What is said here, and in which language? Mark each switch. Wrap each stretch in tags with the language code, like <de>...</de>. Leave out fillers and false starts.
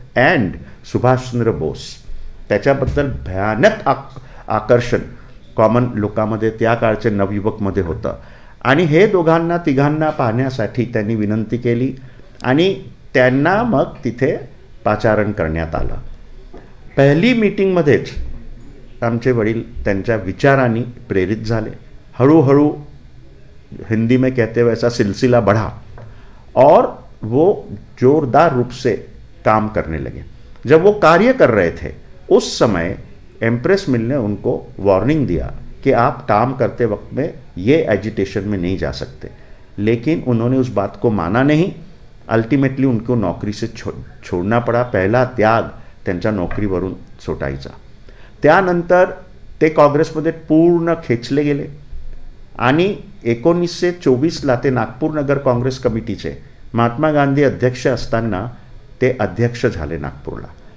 <mr>And Subhashchandra Bose, त्याच्याबद्दल भयानक आकर्षण कॉमन लोकांमध्ये त्या काळच्या नवयुवकमध्ये होतं. आणि हे तिघांना पाहण्यासाठी त्यांनी विनंती केली आणि त्यांना मग तिथे पाचारण करण्यात आलं. पहिली मीटिंगमध्येच आमचे वडील त्यांच्या विचारांनी प्रेरित झाले.</mr> <hi>हळूहळू हिंदी में कहते हुए ऐसा सिलसिला बढ़ा और वो जोरदार रूप से काम करने लगे. जब वो कार्य कर रहे थे उस समय एम्प्रेस मिल ने उनको वार्निंग दिया कि आप काम करते वक्त में ये एजिटेशन में नहीं जा सकते. लेकिन उन्होंने उस बात को माना नहीं. अल्टीमेटली उनको नौकरी से छोड़ना पड़ा.</hi> <mr>पहला त्याग त्यांच्या नोकरीवरून सुटायचा. त्यानंतर ते काँग्रेसमध्ये पूर्ण खेचले गेले आणि 1924ला ते नागपूर नगर काँग्रेस कमिटीचे महात्मा गांधी अध्यक्ष असताना ते अध्यक्ष झाले नागपूरला.</mr>